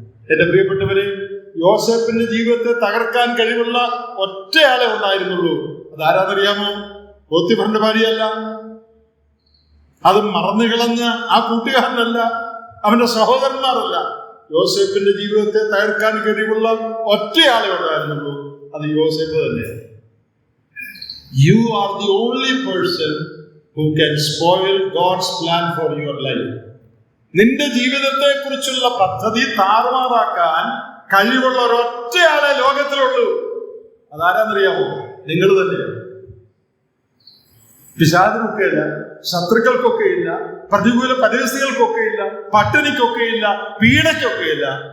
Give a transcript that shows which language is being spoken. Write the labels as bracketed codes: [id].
[ml] എന്റെ പ്രിയപ്പെട്ടവരെ, യോസേഫിന്റെ ജീവിതത്തെ തകർക്കാൻ കഴിവുള്ള ഒറ്റയാളെ ഉണ്ടായിരുന്നുള്ളൂ. അതാരാന്നറിയാമോ? പോത്തിഫറിന്റെ ഭാര്യയല്ല, അത് മറന്നുകളഞ്ഞ ആ കൂട്ടുകാരനല്ല, അവന്റെ സഹോദരന്മാരല്ല. യോസേഫിന്റെ ജീവിതത്തെ തകർക്കാൻ കഴിവുള്ള ഒറ്റയാളെ ഉണ്ടായിരുന്നുള്ളൂ. അത് യോസേഫ് തന്നെയാണ്. [en] You are the only person who can spoil God's plan for your life. [ml] നിന്റെ ജീവിതത്തെ കുറിച്ചുള്ള പദ്ധതി താറുമാറാക്കാൻ കഴിവുള്ള ഒരൊറ്റയാളെ ലോകത്തിലുള്ളൂ. അതാരാന്നറിയാമോ? നിങ്ങൾ തന്നെയാണ്. പിശാചിനൊക്കെയില്ല, ശത്രുക്കൾക്കൊക്കെയില്ല, പ്രതികൂല പരിസ്ഥിതികൾക്കൊക്കെയില്ല, പട്ടിണിക്കൊക്കെയില്ല, പീഡയ്ക്കൊക്കെയില്ല.